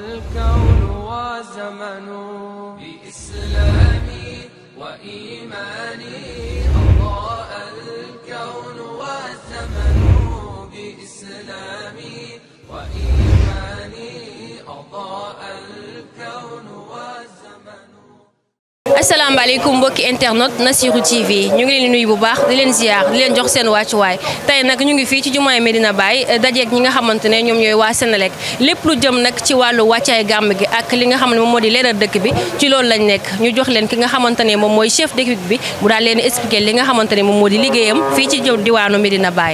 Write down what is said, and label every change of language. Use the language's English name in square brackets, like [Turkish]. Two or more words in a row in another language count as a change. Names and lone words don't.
[Arabic] الكون والزمن بإسلامي وإيماني أضاء الكون والزمن بإسلامي وإيماني أضاء الكون والزمن. [Wolof] asalaamaaleykum mbokki internet Nassirou TV ñu ngi leen di nuyu bu baax di leen ziar di leen jox seen wàccuwaay tey nag ñu ngi fii ci jumaay Medina Baye dajeeg ñi nga xamante ne ñoom ñooy waa Senelec lépp lu jëm nag ci wàllu wàccaay gàmm gi ak li nga xam ne moom moo di leeral dëkk bi ci loolu lañ nekk ñu jox leen ki nga xamante ne moom mooy [French] chef d'équipe [Wolof] bi mu daal leen expliquer li nga xamante ne moom moo di liggéeyam fii ci diwaanu Medina Baye.